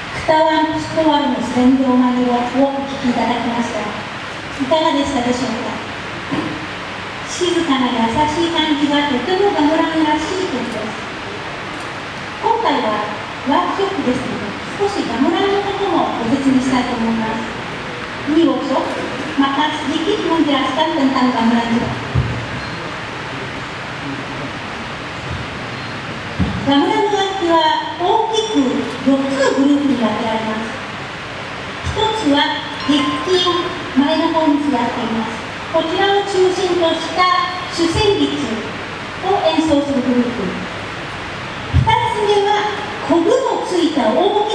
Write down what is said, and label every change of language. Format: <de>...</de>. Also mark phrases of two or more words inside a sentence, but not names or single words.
<ja>北ワンストワルの占領マニュアルをお聞きいただきました。いかがでしたでしょうか。静かな優しい感じがとてもガムランらしい曲です。今回はワークショップですので、少しガムランのこともご説明したいと思います。</ja> <id>Ini workshop, maka sedikit menjelaskan tentang gamelan juga.</id> <ja>Gamelan の楽器は大きく4つのグループに分けられます。1つは鉄筋、前の方に座っています。こちらを中心とした主旋律を演奏するグループ。2つ目はコブのついた大き</ja>